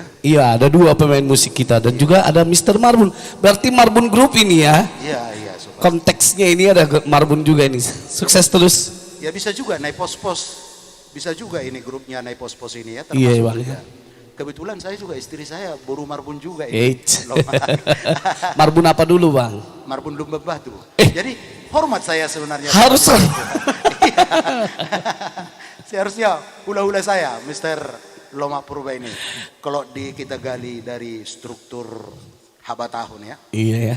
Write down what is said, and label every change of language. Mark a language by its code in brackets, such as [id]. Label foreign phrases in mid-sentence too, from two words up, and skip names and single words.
[id] Iya, ada dua pemain musik kita. Dan juga ada Mr. Marbun. Berarti Marbun Group ini ya. Iya, iya. So pasti. Konteksnya ini ada Marbun juga ini. Sukses terus. Ya bisa juga naik pos-pos. Bisa juga ini grupnya naik pos-pos ini ya. Iya, termasuk Bang, juga. ya. Kebetulan saya juga istri saya boru marbun juga ini. Eits. Lomak. Marbun apa dulu Bang? Marbun Lumba Batu. Jadi hormat saya sebenarnya. Harus. Iya. Seharusnya hula-hula saya, Mr. Lomak Purba ini. Kalau kita gali dari struktur haba tahun ya. Iya ya.